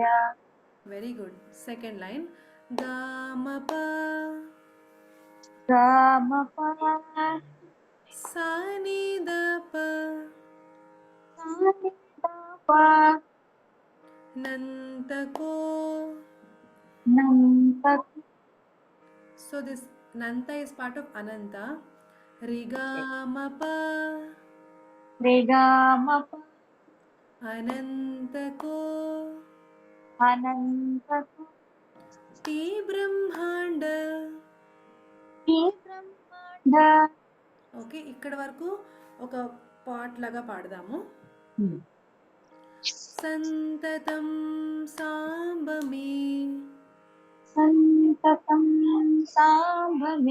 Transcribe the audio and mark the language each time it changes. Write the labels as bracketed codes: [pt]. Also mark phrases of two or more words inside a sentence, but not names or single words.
[en] Very good. second line [te] గామప గమప సానిదప సానిదప [sa] నంతకో. నంతక. [en] So this Nanta is part of Ananta. Rigamapa రేగమప [sa] Anantako అనంతక. T Brahmanda. ఈ బ్రహ్మాండ. [te] ఓకే, ఇక్కడ వరకు ఒక పార్ట్ లాగా పాడదాము. [sa] సంతతం సాంబమి సంతతం సాంబమే